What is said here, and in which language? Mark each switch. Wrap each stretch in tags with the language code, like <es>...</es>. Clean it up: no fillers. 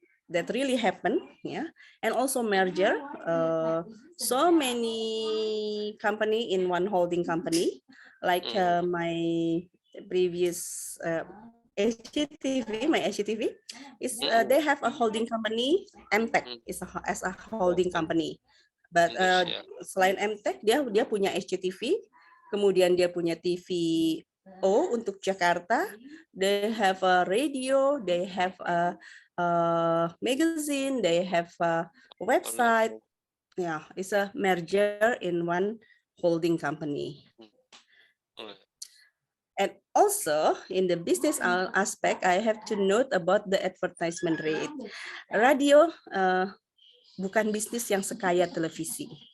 <en>That really happened, yeah. And also merger, so many company in one holding company, like my previous HGTV, my HGTV is they have a holding company. MTech is as a holding company. But</en> <id>selain MTech, dia punya SCTV, kemudian dia punya TVO untuk Jakarta.</id> <en>They have a radio, they have a magazine, they have a website. Yeah, it's a merger in one holding company. And also in the business aspect, I have to note about the advertisement rate.</en> <id>Radio bukan bisnis yang sekaya televisi.</id>